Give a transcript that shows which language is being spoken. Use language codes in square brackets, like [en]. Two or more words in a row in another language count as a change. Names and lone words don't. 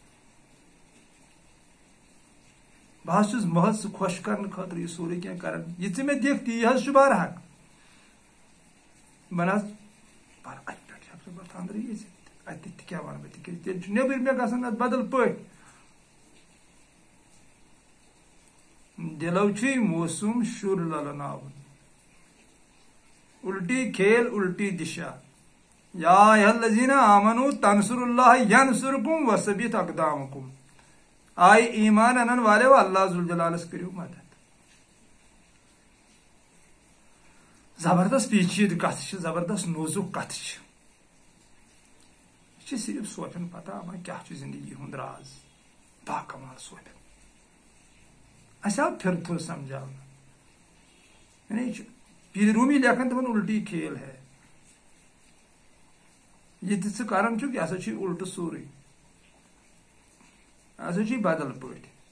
[ks] بہٕ حظ چھُس محض سُہ خۄش کرنہٕ خٲطرٕ یہِ سورُے کینٛہہ کران یہِ ژٕ مےٚ دِکھ تی حظ چھُ برحق بہٕ نہ حظ پر اتہِ پٮ۪ٹھ ہٮ۪کہٕ نہٕ بہٕ اندرٕے أژِتھ اتہِ تہِ کیٛاہ ونہٕ بہٕ تِکیٛازِ تیٚلہِ چھُ نیبٕرۍ مےٚ گژھان اتھ بدل پٲٹھۍ دلو چھُے موسوم شُر للناوُن [ur] الٹی کھیل الٹی دشا [ar] یا ایھا الذین آمنوا تنصروا اللہ ینصرکم وثبت اقدامکم [ks] آئی ایمان انن والے اللہ ذوالجلالس کریو مدد زبردست پیچیدٕ کتھ چھِ زبردست نوزُک کتھ چھِ یہ چھِ صرف صوفین پتہ اما کیٛاہ چھُ زندگی ہُنٛد راز باکمال صوفین اَسہِ آو پھر پھر سمجھاونہٕ یعنی یہ چھُ پیٖرِ روٗمی لیکھان دپان [ur] الٹی کھیل ہے [ks] یہ تہِ ژٕ کران چھُکھ یہِ ہسا چھُے الٹہٕ سورُے یہِ ہسا چھُے بدل پٲٹھۍ